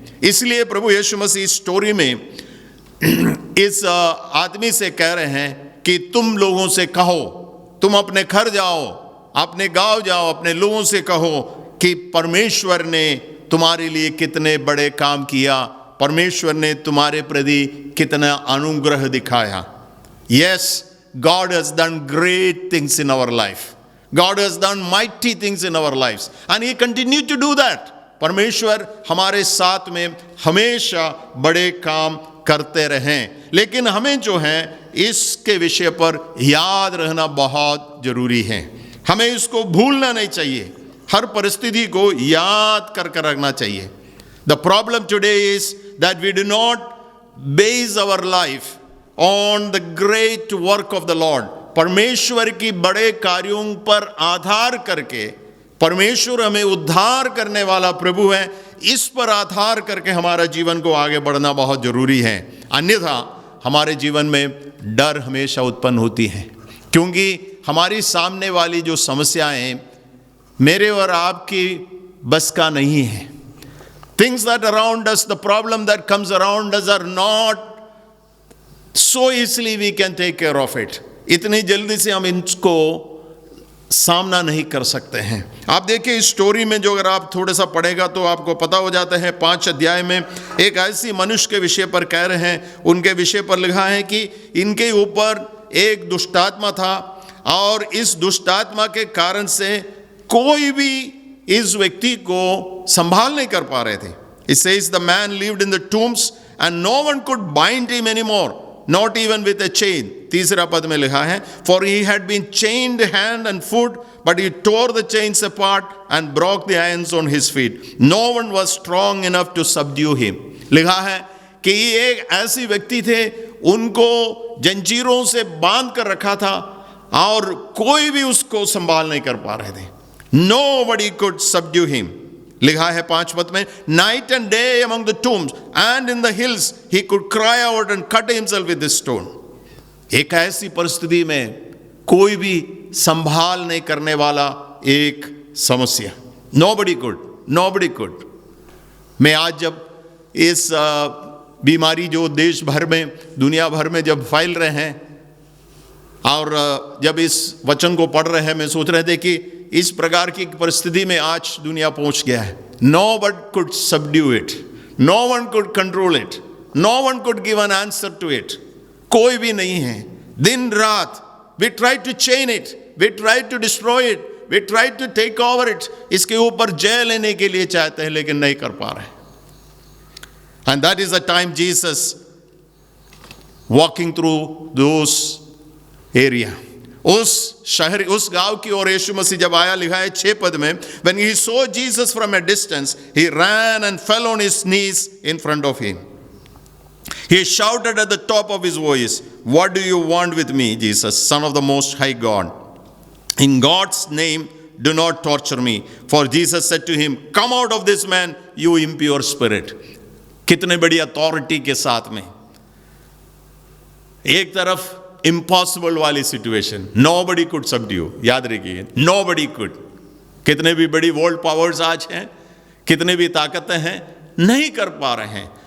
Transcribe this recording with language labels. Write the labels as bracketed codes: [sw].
[hi] इसलिए प्रभु यीशु मसीह इस स्टोरी में इस आदमी से कह रहे हैं कि तुम लोगों से कहो, तुम अपने घर जाओ, अपने गांव जाओ, अपने लोगों से कहो कि परमेश्वर ने तुम्हारे लिए कितने बड़े काम किया, परमेश्वर ने तुम्हारे प्रति कितना अनुग्रह दिखाया। [en] Yes, God has done great things in our life. God has done mighty things in our lives and he continued to do that. [hi] परमेश्वर हमारे साथ में हमेशा बड़े काम करते रहें, लेकिन हमें जो है इसके विषय पर याद रहना बहुत जरूरी है। हमें इसको भूलना नहीं चाहिए, हर परिस्थिति को याद कर रखना चाहिए। [en] The problem today is that we do not base our life on the great work of the Lord. [hi] परमेश्वर की बड़े कार्यों पर आधार करके, परमेश्वर हमें उद्धार करने वाला प्रभु है, इस पर आधार करके हमारा जीवन को आगे बढ़ना बहुत जरूरी है। अन्यथा हमारे जीवन में डर हमेशा उत्पन्न होती है, क्योंकि हमारी सामने वाली जो समस्याएं मेरे और आपकी बस का नहीं है। [en] Things that around us, the problem that comes around us are not so easily we can take care of it. [hi] इतनी जल्दी से हम इसको सामना नहीं कर सकते हैं। आप देखिए इस स्टोरी में, जो अगर आप थोड़ा सा पढ़ेगा तो आपको पता हो जाता है। 5 अध्याय में एक ऐसी मनुष्य के विषय पर कह रहे हैं, उनके विषय पर लिखा है कि इनके ऊपर एक दुष्टात्मा था और इस दुष्टात्मा के कारण से कोई भी इस व्यक्ति को संभाल नहीं कर पा रहे थे। [en] It says the man lived in the tombs and no one could bind him anymore, not even with a chain. [hi] तीसरा पद में लिखा है, [en] for he had been chained hand and foot, but he tore the chains apart and broke the irons on his feet. No one was strong enough to subdue him. [hi] लिखा है कि ये एक ऐसी व्यक्ति थे, उनको जंजीरों से बांध कर रखा था और कोई भी उसको संभाल नहीं कर पा रहे थे। [en] Nobody could subdue him. [hi] लिखा है 5 पद में, [en] night and day among the tombs and in the hills he could cry out and cut himself with this stone. [hi] एक ऐसी परिस्थिति में कोई भी संभाल नहीं करने वाला एक समस्या। [en] Nobody could. [hi] मैं आज जब इस बीमारी जो देश भर में, दुनिया भर में जब फैल रहे हैं और जब इस वचन को पढ़ रहे हैं, मैं सोच रहे थे कि इस प्रकार की परिस्थिति में आज दुनिया पहुंच गया है। [en] No one could subdue it, no one could control it, no one could give an answer to it. [hi] कोई भी नहीं है। दिन रात [en] we try to chain it, we try to destroy it, we try to take over it. [hi] इसके ऊपर जय लेने के लिए चाहते हैं, लेकिन नहीं कर पा रहे। [en] And that is the time Jesus walking through those area, [hi] उस शहर, उस गांव की ओर यीशु मसीह जब आया, लिखा है 6 पद में, [en] when he saw Jesus from a distance, he ran and fell on his knees in front of him. He shouted at the top of his voice, "What do you want with me, Jesus, Son of the Most High God? In God's name, do not torture me." For Jesus said to him, "Come out of this man, you impure spirit." [hi] कितने बड़ी authority के साथ में, एक तरफ impossible वाली situation, [en] Nobody could subdue. [hi] याद रखिए, [en] Nobody could. [hi] कितने भी बड़ी वर्ल्ड पावर्स आज हैं, कितने भी ताकतें हैं, नहीं कर पा रहे हैं।